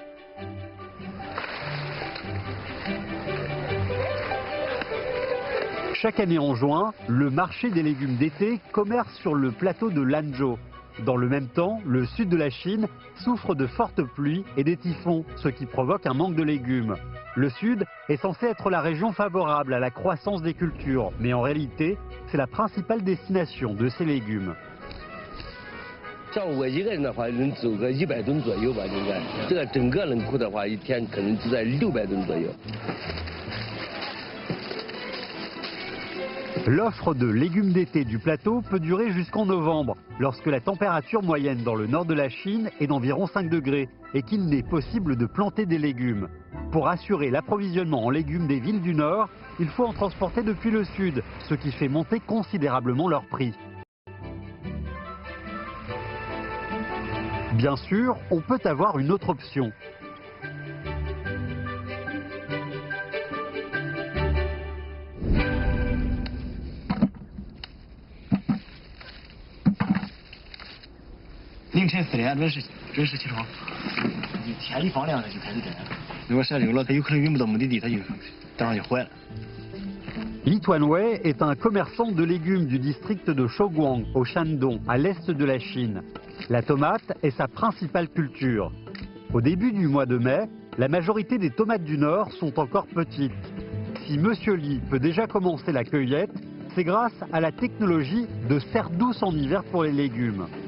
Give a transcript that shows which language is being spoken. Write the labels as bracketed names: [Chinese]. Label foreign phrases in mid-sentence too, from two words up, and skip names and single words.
[French] Chaque année en juin, le marché des légumes d'été commerce sur le plateau de Lanzhou. Dans le même temps, le sud de la Chine souffre de fortes pluies et des typhons, ce qui provoque un manque de légumes. Le sud est censé être la région favorable à la croissance des cultures, mais en réalité, c'est la principale destination de ces légumes. [Chinese] 像我一个人的话，能走个100吨左右吧，应该。这个整个冷库的话，一天可能就在600吨左右。 [French] L'offre de légumes d'été du plateau peut durer jusqu'en novembre, lorsque la température moyenne dans le nord de la Chine est d'environ 5 degrés et qu'il n'est possible de planter des légumes. Pour assurer l'approvisionnement en légumes des villes du nord, il faut en transporter depuis le sud, ce qui fait monter considérablement leur prix. Bien sûr, on peut avoir une autre option. [Chinese] 凌晨4点准时起床，天一放亮了就开始摘。如果晒溜了，它有可能运不到目的地，它就当然就坏了。 [French] Li Tuanwei est un commerçant de légumes du district de Shouguang, au Shandong, à l'est de la Chine. La tomate est sa principale culture. Au début du mois de mai, la majorité des tomates du nord sont encore petites. Si Monsieur Li peut déjà commencer la cueillette, c'est grâce à la technologie de serre douce en hiver pour les légumes.